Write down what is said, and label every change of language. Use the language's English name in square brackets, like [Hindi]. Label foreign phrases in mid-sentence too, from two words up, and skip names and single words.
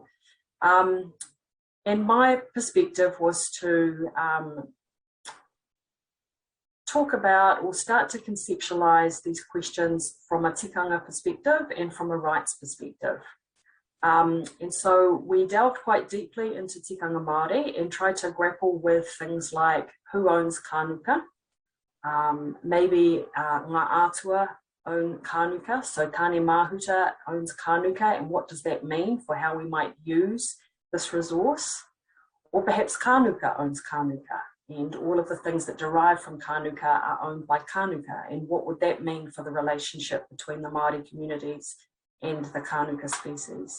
[English] And my perspective was to talk about or start to conceptualise these questions from a tikanga perspective and from a rights perspective. And so we delved quite deeply into [Māori] tikanga Māori [English] and tried to grapple with things like who owns kānuka, maybe [Māori] ngā atua [English] own kānuka, so Tāne Mahuta owns kānuka, and what does that mean for how we might use this resource? Or perhaps kānuka owns kānuka, and all of the things that derive from kānuka are owned by kānuka, and what would that mean for the relationship between the Māori communities and the kānuka species?